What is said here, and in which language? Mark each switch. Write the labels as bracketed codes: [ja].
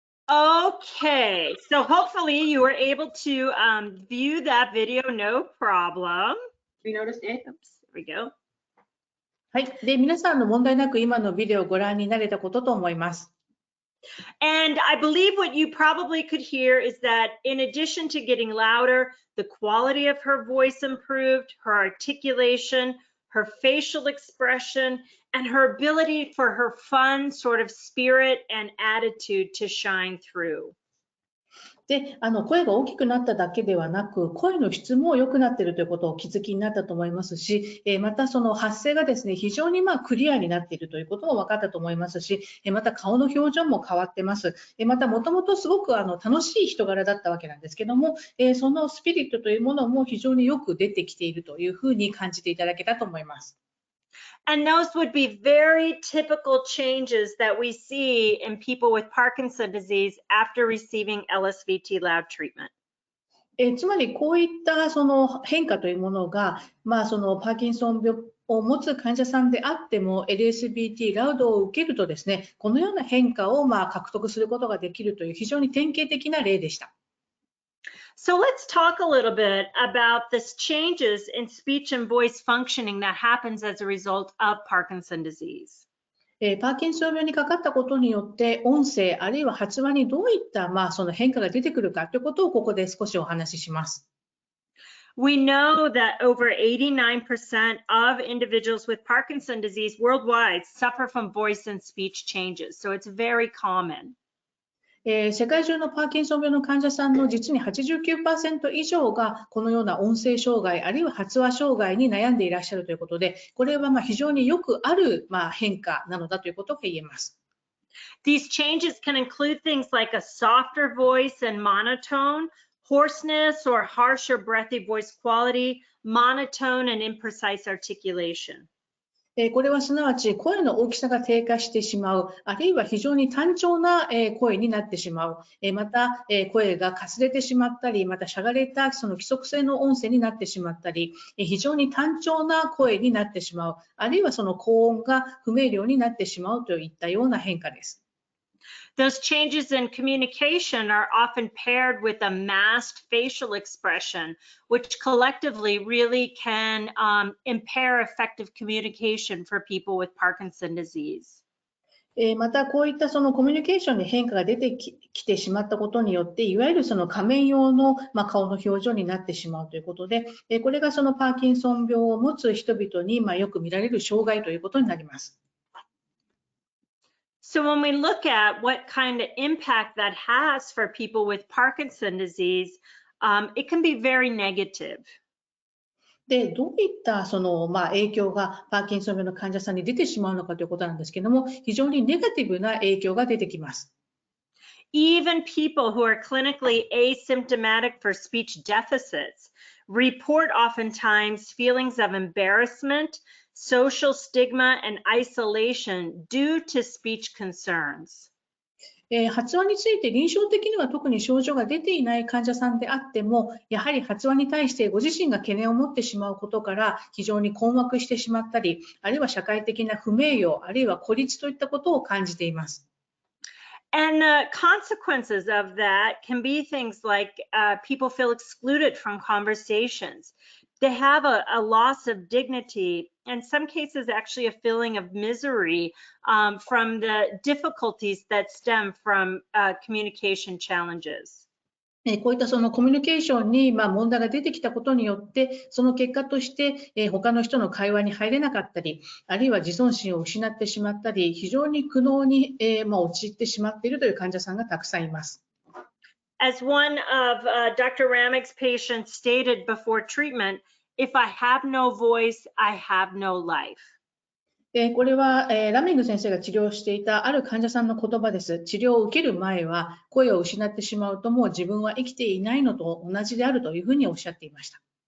[en] Okay, so hopefully you were able to view that video, no problem. We noticed it. Oops, there we go. [ja] はい。で、皆さんの問題なく今のビデオをご覧になれたことと思います。 [en] And I believe what you probably could hear is that in addition to getting louder, the quality of her voice improved, her articulation, her facial expression, and her ability for her fun sort of spirit and attitude to shine through. [ja] で、声が大きくなっただけではなく、声の質も良くなっているということをお気づきになったと思いますし、またその発声がですね、非常にクリアになっているということも分かったと思いますし、また顔の表情も変わってます。またもともとすごく楽しい人柄だったわけなんですけども、そのスピリットというものも非常によく出てきているというふうに感じていただけたと思います。 [en] And those would be very typical changes that we see in people with Parkinson's disease after receiving Lsvt Loud treatment. [ja] つまりこういったその変化というものが、そのパーキンソン病を持つ患者さんであっても LSVT ラウドを受けるとですね、このような変化を獲得することができるという非常に典型的な例でした。 [en] So let's talk a little bit about this changes in speech and voice functioning that happens as a result of Parkinson's disease. [ja] パーキンソン病にかかったことによって音声あるいは発話にどういったその変化が出てくるかということをここで少しお話しします。 [en] We know that over 89% of individuals with Parkinson's disease worldwide suffer from voice and speech changes, so it's very common. [ja] 世界中のパーキンソン病の患者さんの実に 89% 以上がこのような音声障害あるいは発話障害に悩んでいらっしゃるということで、これは非常によくある変化なのだということが言えます。 [en] These changes can include things like a softer voice and monotone, hoarseness or harsh or breathy voice quality, monotone and imprecise articulation. [ja] これはすなわち声の大きさが低下してしまう、あるいは非常に単調な声になってしまう、また声がかすれてしまったり、またしゃがれたその規則性の音声になってしまったり、非常に単調な声になってしまう、あるいはその高音が不明瞭になってしまうといったような変化です。 [en] Those changes in communication are often paired with a masked facial expression, which collectively really can impair effective communication for people with Parkinson's disease. [ja] またこういったそのコミュニケーションに変化が出てきてしまったことによって、いわゆるその仮面用の顔の表情になってしまうということで、これがそのパーキンソン病を持つ人々によく見られる障害ということになります。 [en] So when we look at what kind of impact that has for people with Parkinson's disease, it can be very negative. [ja] で、どういったその影響がパーキンソン病の患者さんに出てしまうのかということなんですけれども、非常にネガティブな影響が出てきます。 [en] Even people who are clinically asymptomatic for speech deficits report oftentimes feelings of embarrassment, social stigma, and isolation due to speech concerns. [ja] 発話について臨床的には特に症状が出ていない患者さんであっても、やはり発話に対してご自身が懸念を持ってしまうことから非常に困惑してしまったり、あるいは社会的な不名誉、あるいは孤立といったことを感じています。 [en] And the consequences of that can be things like people feel excluded from conversations. They have a loss of dignity, in some cases actually a feeling of misery from the difficulties that stem from communication challenges. [ja] こういったそのコミュニケーションに問題が出てきたことによって、その結果として他の人の会話に入れなかったり、あるいは自尊心を失ってしまったり、非常に苦悩に陥ってしまっているという患者さんがたくさんいます。 [en] As one of Dr. Ramig's patients stated before treatment, if I have no voice, I have no life. [ja] これはラミング先生が治療していたある患者さんの言葉です。治療を受ける前は声を失ってしまうともう自分は生きていないのと同じであるというふうにおっしゃっていました。